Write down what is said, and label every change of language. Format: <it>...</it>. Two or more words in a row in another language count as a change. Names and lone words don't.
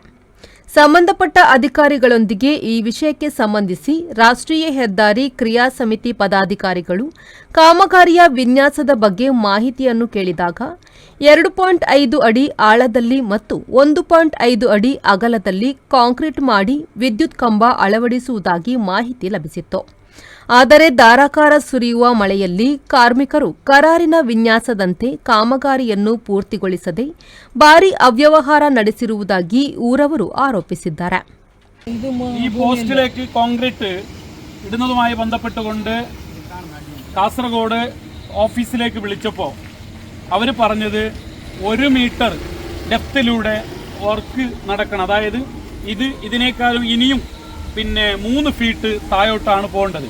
<kn>ಸಂಬಂಧಪಟ್ಟ ಅಧಿಕಾರಿಗಳೊಂದಿಗೆ ಈ ವಿಷಯಕ್ಕೆ ಸಂಬಂಧಿಸಿ ರಾಷ್ಟ್ರೀಯ ಹೆದ್ದಾರಿ ಕ್ರಿಯಾ ಸಮಿತಿ ಪದಾಧಿಕಾರಿಗಳು ಕಾಮಗಾರಿಯ ವಿನ್ಯಾಸದ ಬಗ್ಗೆ ಮಾಹಿತಿಯನ್ನು ಕೇಳಿದಾಗ 2.5 ಅಡಿ ಆಳದಲ್ಲಿ ಮತ್ತು 1.5 ಅಡಿ ಅಗಲದಲ್ಲಿ ಕಾಂಕ್ರೀಟ್ ಮಾಡಿ ವಿದ್ಯುತ್ ಕಂಬ ಅಳವಡಿಸುವುದಾಗಿ ಮಾಹಿತಿ ಲಭಿಸಿತ್ತು. ಆದರೆ ಧಾರಾಕಾರ ಸುರಿಯುವ ಮಳೆಯಲ್ಲಿ ಕಾರ್ಮಿಕರು ಕರಾರಿನ ವಿನ್ಯಾಸದಂತೆ ಕಾಮಗಾರಿಯನ್ನು ಪೂರ್ತಿಗೊಳಿಸದೆ ಭಾರೀ ಅವ್ಯವಹಾರ ನಡೆಸಿರುವುದಾಗಿ ಊರವರು ಆರೋಪಿಸಿದ್ದಾರೆ.</kn> <ml>ഈ പോസ്റ്റിലേക്ക് കോൺക്രീറ്റ് ഇടുന്നതുമായി ബന്ധപ്പെട്ടുകൊണ്ട് കാസർഗോഡ് ഓഫീസിലേക്ക് വിളിച്ചപ്പോൾ അവർ പറഞ്ഞത് 1 മീറ്റർ ഡെപ്തിലൂടെ വർക്ക് നടക്കണം. അതായത് ഇതിനേക്കാളും ഇനിയും 3 ഫീറ്റ് താഴോട്ടാണ് പോകേണ്ടത്.</ml>